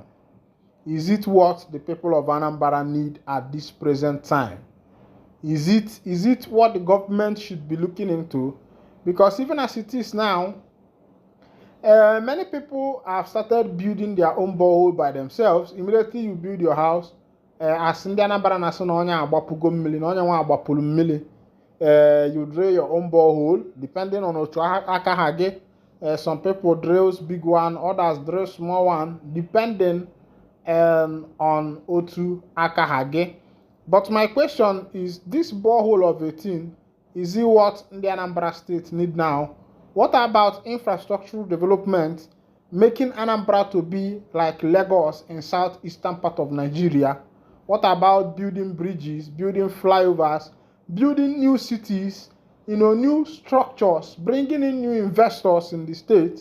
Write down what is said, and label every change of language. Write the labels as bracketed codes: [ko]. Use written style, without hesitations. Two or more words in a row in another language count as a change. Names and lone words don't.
[en] Is it what the people of Anambra need at this present time? Is it what the government should be looking into? Because even as it is now, many people have started building their own borehole by themselves. Immediately you build your house, as [ig] ndị Anambra na-asị na onye agbapugo mmiri na onye nwa agbapulu mmiri, [en] you drill your own borehole depending on [ig] otu aka ha gị. [en] Some people drills big one, others drill small one, depending on [ig] otu aka ha gị. [en] But my question is, this borehole of 18, is it what the Anambra State need now? What about infrastructural development, making Anambra to be like Lagos in southeastern part of Nigeria? What about building bridges, building flyovers, building new cities, new structures, bringing in new investors in the state?